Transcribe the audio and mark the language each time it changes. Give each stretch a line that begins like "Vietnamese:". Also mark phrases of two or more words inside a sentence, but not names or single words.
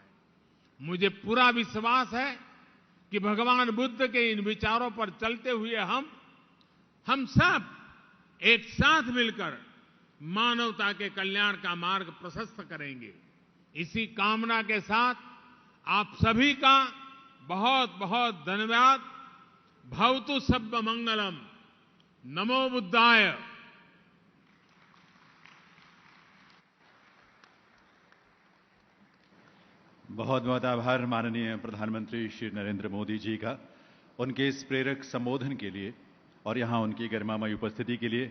Hindi: मुझे पूरा विश्वास है कि भगवान बुद्ध के इन विचारों पर चलते हुए हम सब एक साथ मिलकर मानवता के कल्याण का मार्ग प्रशस्त करेंगे। इसी कामना के साथ आप सभी का बहुत बहुत धन्यवाद।
Pali: भवतु सब्ब मंगलम। नमो बुद्धाय।
Hindi: बहुत बहुत आभार माननीय प्रधानमंत्री श्री नरेंद्र मोदी जी का, उनके इस प्रेरक संबोधन के लिए और यहां उनकी गरिमामय उपस्थिति के लिए।